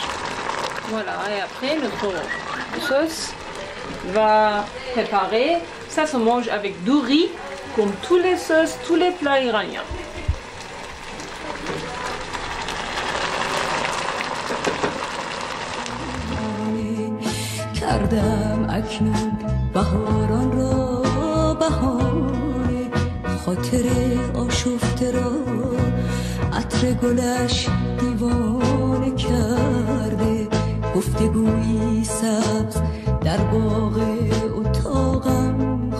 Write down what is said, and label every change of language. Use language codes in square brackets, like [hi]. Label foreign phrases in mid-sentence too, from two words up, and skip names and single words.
[fr] Voilà, et après notre sauce va préparer. Ça se mange avec du riz comme tous les sauces, tous les plats iraniens. [fa] خاطر آشفته را عطر گلش دیوانه کرده گفتگویی سبز در باغ اتاقم